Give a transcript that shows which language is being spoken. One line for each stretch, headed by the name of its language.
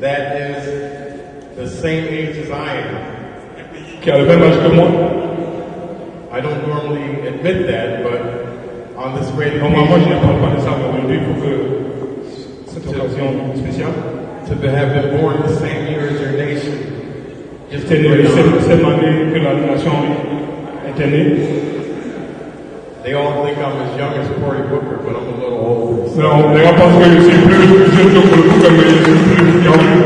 English: that is the same age as I am.
French: qui a le même âge que moi.
English: I don't normally admit that, but on this great
French: Normalement, je ne
English: occasion,
French: parle pas de ça, mais aujourd'hui, pour que cette occasion spéciale,
English: to have been born the same year as your nation,
French: j'étais né la même année que la nation était née.
English: they all think I'm as young as Cory Booker, but I'm a little older. So
French: On va penser que je suis plus jeune que le Booker, mais je suis plus young.